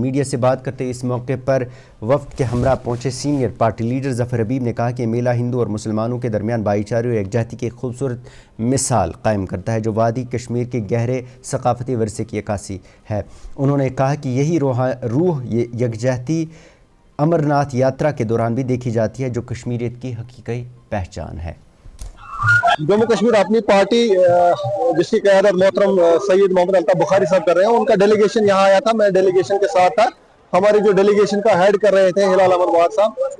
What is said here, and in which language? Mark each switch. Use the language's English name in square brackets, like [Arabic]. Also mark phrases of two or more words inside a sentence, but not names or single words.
[Urdu] میڈیا سے بات کرتے ہوئے اس موقع پر وفد کے ہمراہ پہنچے سینئر پارٹی لیڈر ظفر حبیب نے کہا کہ میلہ ہندو اور مسلمانوں کے درمیان بھائی چارے اور یکجہتی کی ایک خوبصورت مثال قائم کرتا ہے جو وادی کشمیر کے گہرے ثقافتی ورثے کی عکاسی ہے. انہوں نے کہا کہ یہی روح یکجہتی امرناتھ یاترا کے دوران بھی دیکھی جاتی ہے جو کشمیریت کی حقیقی پہچان ہے. جموں کشمیر اپنی پارٹی جس کی قیادت محترم سید محمد الطاف بخاری صاحب کر رہے ہیں، ان کا ڈیلیگیشن یہاں آیا تھا. میں ڈیلیگیشن کے ساتھ تھا. ہماری جو ڈیلیگیشن کا ہیڈ کر رہے تھے ہلال احمد واد صاحب.